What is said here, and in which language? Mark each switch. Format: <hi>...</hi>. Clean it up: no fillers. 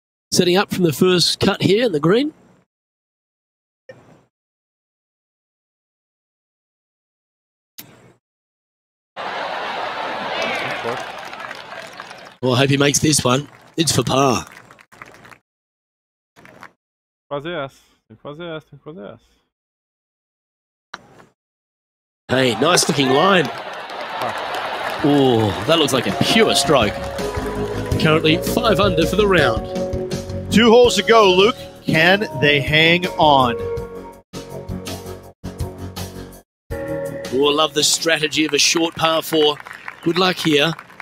<en>Setting up from the first cut here in the green. Well, I hope he makes this one. It's for par.</en> <pt>Fazer essa. Tem que fazer essa, tem que fazer essa.</pt> <en>Hey, nice looking line. Oh, that looks like a pure stroke. Currently 5 under for the round. 2 holes to go, Luke. Can they hang on? Oh, I love the strategy of a short par 4. Good luck here.</en>